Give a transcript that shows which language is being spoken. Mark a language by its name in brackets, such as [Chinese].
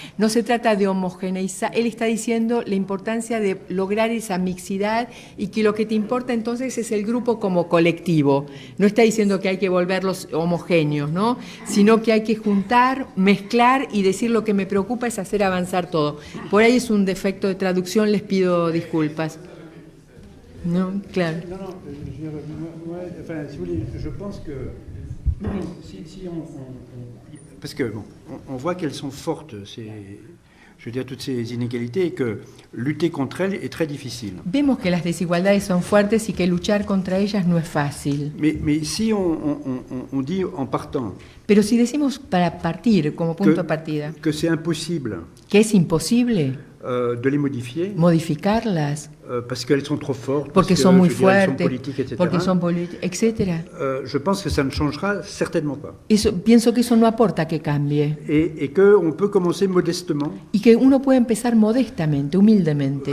[Spanish] No se trata de homogeneizar, él está diciendo la importancia de lograr esa mixidad y que lo que te importa entonces es el grupo como colectivo. No está diciendo que hay que volverlos homogéneos, ¿no? Sino que hay que juntar, mezclar y decir lo que me preocupa es hacer avanzar todo. Por ahí es un defecto de traducción, les pido disculpas. [French] Non, claro. Non, moi, enfin, si vous voulez, je pense que si on parce que bon, on voit qu'elles sont fortes, je veux dire, toutes ces inégalités, et que lutter contre elles est très difficile. [Spanish] Vemos que las desigualdades son fuertes y que luchar contra ellas no es fácil. [French] Mais si on dit en partant, [Spanish] pero si decimos para partir, como punto de partida, [French] que c'est impossible, [Spanish] que es imposible [French] de les modifier, [Spanish] modificarlas, [French] parce qu'elles sont trop fortes, [Spanish] porque son muy fuertes, [French] etc. [Spanish] porque son políticas, etc. [French] Je pense que ça ne changera certainement pas. [Spanish] Pienso que eso no aporta que cambie. [French] Et qu'on peut commencer modestement. [Spanish] Y que uno puede empezar modestamente, humildemente.